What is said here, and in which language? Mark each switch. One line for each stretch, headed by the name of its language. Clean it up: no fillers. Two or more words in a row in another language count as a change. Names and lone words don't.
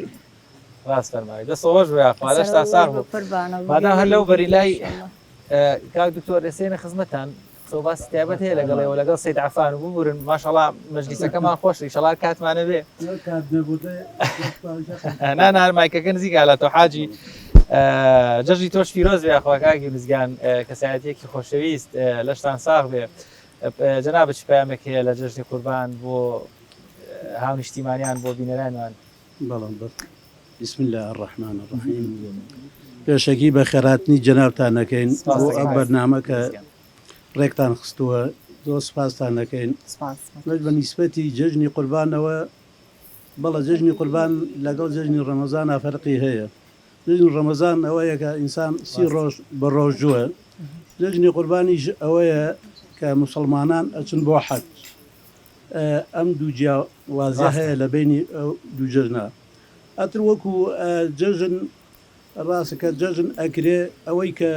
Central Kurdish: ڕاستەرمای دەسەوەش بێخوارش تا ساغ بوو مادام هەر لەو بەری لای کاک دکتۆر دەسێنە خزمەتان سۆباسی تایبەت هەیە لەگەڵەوە لەگەڵ سەید عەفان و ببورن ماشەڵڵا مەجلیسەکەمان خۆش ئینشەڵا کاتمانە بێ نانار مایکەکە نزیکە لە تۆ حاجی جەژی تۆش پیرۆز بێ خوا کاکی مزگان کەسایەتیەکی خۆشەویست لەشتان ساغ بێ جەنابەت چ پەیامێک هەیە لە جەژنی قوربان بۆ هاونیشتیمانیان بۆ بینەرانمان بەڵام
Arabic: بسم الله الرحمن الرحیم
Central Kurdish: پێشەکی بە خێراتنی جەنابتان نەکەین بۆ ئەم بەرنامەکە ڕێکتان خستووە زۆر سپاستان دەکەین بە نیسبەتی جەژنی قوربانەوە بەڵە جەژنی قوربان لەگەڵ جەژنی ڕەمەزانە فەرقی هەیە جەژنی ڕەمەزان ئەوەیە کە ئینسان سی ڕۆژ بە ڕۆژووە جەژنی قوربانیش ئەوەیە کە موسڵمانان ئەچن بۆ حەج ئەم دوو جیاوازە هەیە لە بینی ئەو دوو جەژنە ئەتر وەکو جەژن ڕاستەکە جەژن ئەکرێ ئەوەی کە